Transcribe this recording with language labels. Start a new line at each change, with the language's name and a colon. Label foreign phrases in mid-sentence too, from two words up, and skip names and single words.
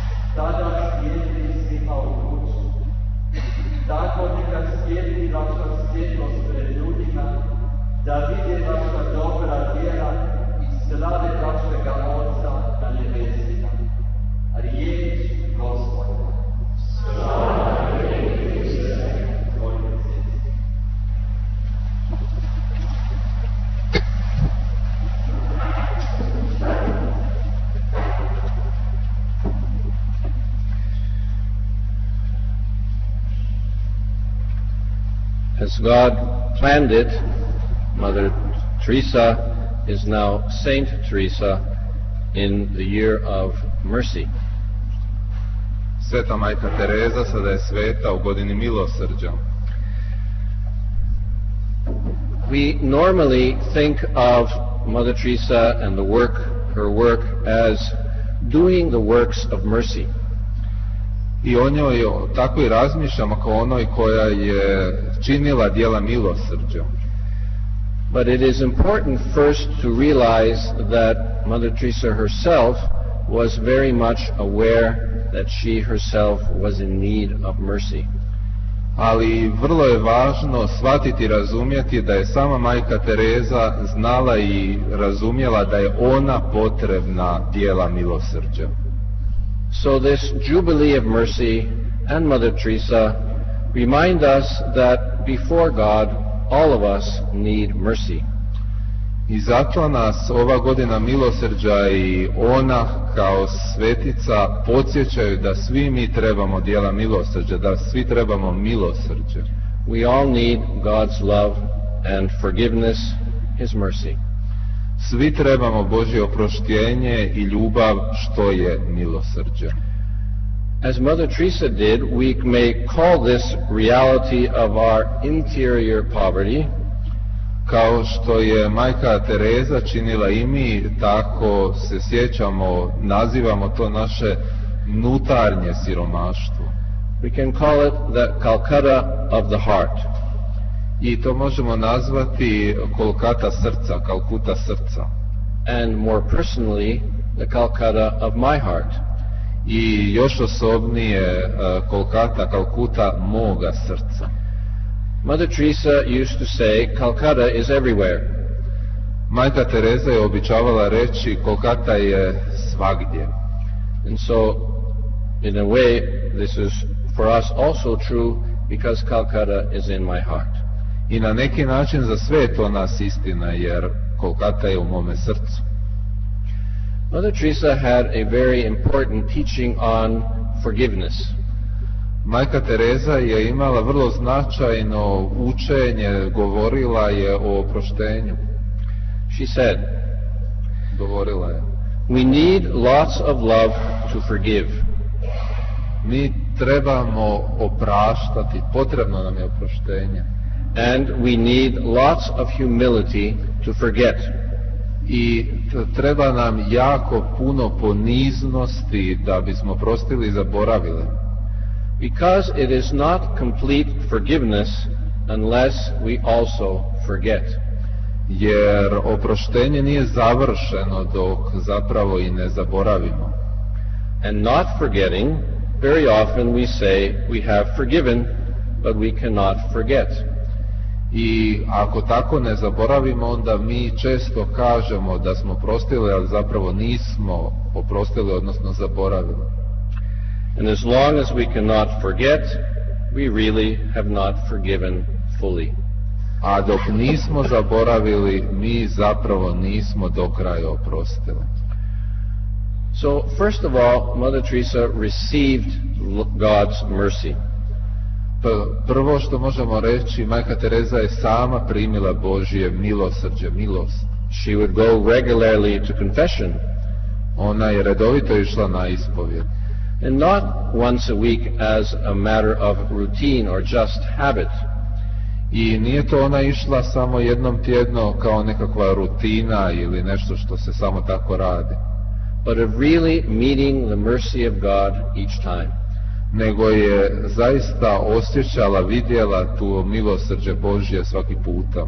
Croatian: tada svijetli svima u kuću. Tako neka svijetli vaša svjetlost pred ljudima, da vide vaša dobra djela i slave vašega Oca na nebesima. Riječ Gospoda. Slava Kriste, Tvoj Sine.
English: As God planned it, Mother Teresa is now Saint Teresa in the year of mercy.
Croatian: Sveta majka Tereza sada je sveta u godini milosrđa.
English: We normally think of Mother Teresa and her work as doing the works of mercy.
Croatian: I o njoj tako i razmišljamo kao onoj koja je činila djela milosrđa.
English: But it is important first to realize that Mother Teresa herself was very much aware that she herself was in need of mercy.
Croatian: Ali vrlo je važno shvatiti i razumjeti da je sama majka Tereza znala i razumjela da je ona potrebna djela milosrđa.
English: So this Jubilee of Mercy and Mother Teresa remind us that before God, all of us need mercy.
Croatian: I zato nas ova godina milosrđa i ona kao svetica podsjećaju da svi mi trebamo djela milosrđa, da svi trebamo milosrđe.
English: We all need God's love and forgiveness, His mercy.
Croatian: Svi trebamo Božje oproštenje i ljubav što je milosrđe.
English: As Mother Teresa did, we may call this reality of our interior poverty.
Croatian: Kao što je majka Tereza činila i mi, tako se sjećamo, nazivamo to naše unutarnje siromaštvo.
English: We can call it the Calcutta of the heart.
Croatian: I to možemo nazvati Kolkata srca, Kalkuta srca.
English: And more personally, the Calcutta of my heart.
Croatian: I još osobnije Kolkata, Kalkuta moga srca.
English: Mother Teresa used to say, Calcutta is everywhere.
Croatian: Majka Tereza je običavala reći, Kolkata je svagdje.
English: And so, in a way, this is for us also true because Calcutta is in my heart.
Croatian: I na neki način za sve je to nas istina, jer Kolkata je u mome srcu.
English: Mother Teresa had a very important teaching on forgiveness.
Croatian: Majka Tereza je imala vrlo značajno učenje, govorila je o oproštenju.
English: She said,
Croatian: govorila je,
English: we need lots of love to forgive.
Croatian: Mi trebamo opraštati, potrebno nam je oproštenje.
English: And we need lots of humility to forget.
Croatian: I treba nam jako puno poniznosti da bismo prostili i zaboravili.
English: Because it is not complete forgiveness unless we also forget.
Croatian: Jer oproštenje nije završeno dok zapravo i ne zaboravimo.
English: And not forgetting, very often we say we have forgiven, but we cannot forget.
Croatian: I ako tako ne zaboravimo, onda mi često kažemo da smo prostili, ali zapravo nismo oprostili, odnosno zaboravili.
English: And as long as we cannot forget, we really have not forgiven fully.
Croatian: A dok nismo zaboravili, mi zapravo nismo do kraja oprostili.
English: So, first of all, Mother Teresa received God's mercy.
Croatian: Prvo što možemo reći, majka Tereza je sama primila Božje milosrđe, milost.
English: She would go regularly to confession.
Croatian: Ona je redovito išla na ispovjed.
English: And not once a week as a matter of routine or just habit.
Croatian: I nije to ona išla samo jednom tjedno kao nekakva rutina ili nešto što se samo tako radi.
English: But of really meeting the mercy of God each time.
Croatian: Nego je zaista osjećala, vidjela tu milosrđe Božje svaki puta.